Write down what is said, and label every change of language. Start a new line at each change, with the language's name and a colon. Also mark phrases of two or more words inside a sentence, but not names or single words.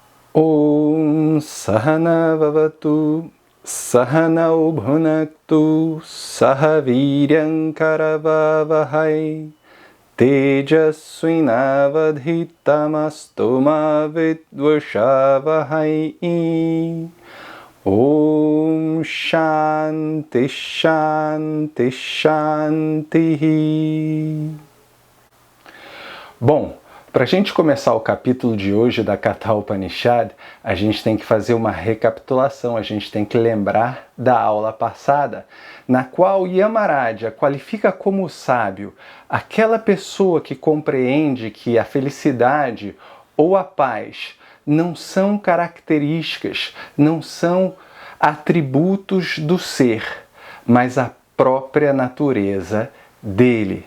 Sanskrit: ॐ सह नाववतु सह नौ भुनक्तु सह वीर्यं करवावहै तेजस्वि नावधीतमस्तु मा विद्विषावहै. ॐ शान्ति शान्ति शान्ति.
Portuguese: Bom, para a gente começar o capítulo de hoje da Katha Upanishad, a gente tem que fazer uma recapitulação, a gente tem que lembrar da aula passada, na qual Yamaraj qualifica como sábio aquela pessoa que compreende que a felicidade ou a paz não são características, não são atributos do ser, mas a própria natureza dele.